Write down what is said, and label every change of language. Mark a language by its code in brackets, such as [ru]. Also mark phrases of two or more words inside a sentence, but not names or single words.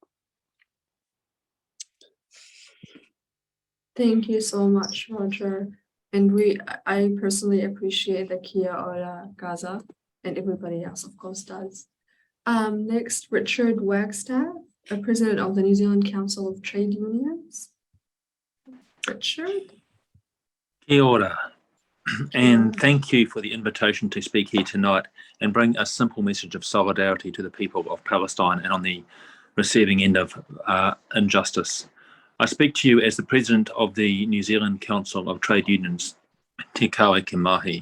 [en] Thank you so much, Roger. And I personally appreciate the [mi] Kia ora [en] Gaza, and everybody else, of course, does. Next, Richard Wagstaff, the president of the New Zealand Council of Trade Unions. Richard? [mi] Kia ora. [en] And thank you for the invitation to speak here tonight and bring a simple message of solidarity to the people of Palestine and on the receiving end of injustice. I speak to you as the president of the New Zealand Council of Trade Unions, Te Kawe Ke Mahi.